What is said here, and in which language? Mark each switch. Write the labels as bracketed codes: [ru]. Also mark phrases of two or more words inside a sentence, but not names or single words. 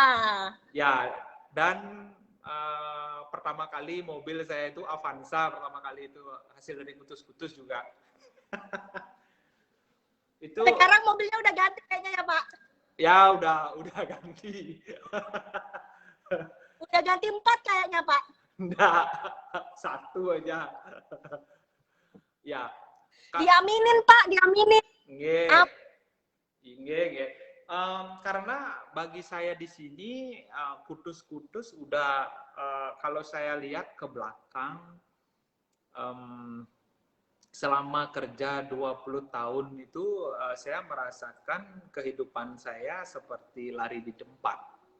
[id] Ya, dan pertama kali mobil saya itu Avanza, pertama kali itu hasil dari Kutus-Kutus juga. Itu Sekarang mobilnya udah ganti kayaknya ya Pak. ya udah ganti. Udah ganti 4 kayaknya Pak. Enggak, 1 aja. Ya. Diaminin Pak, diaminin. [jv] Nggih. Nggih. [id] Karena bagi saya di sini Kutus-Kutus udah kalau saya lihat ke belakang, selama kerja 20 tahun itu saya merasakan kehidupan saya seperti lari di tempat.